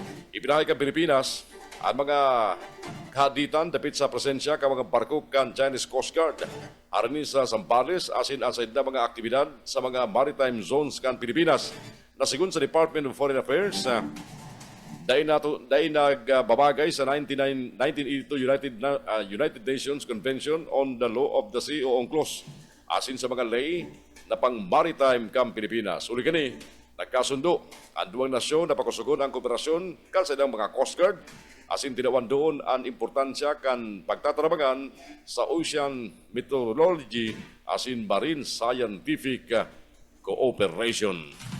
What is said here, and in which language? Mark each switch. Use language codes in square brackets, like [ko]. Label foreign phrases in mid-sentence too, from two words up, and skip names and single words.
[bik] Ipinahayag ang Pilipinas ang mga kahaditan dapit sa presensya ka mga barko kan Chinese Coast Guard arin sa Zambales asin aside na mga aktibidad sa mga [en] maritime zones [bik] kan Pilipinas na sigun sa Department of Foreign Affairs dahil nagbabagay sa 1982 United Nations Convention on the Law of the Sea o UNCLOS asin sa mga lay na pang maritime kan Pilipinas. Uli kani, nagkasundo ang duwang nasyon na pakusugon ang kooperasyon kan sa mga Coast Guard asin tinawan doon ang importansya kan pagtatarabangan sa [en] ocean meteorology [bik] asin [en] marine scientific cooperation.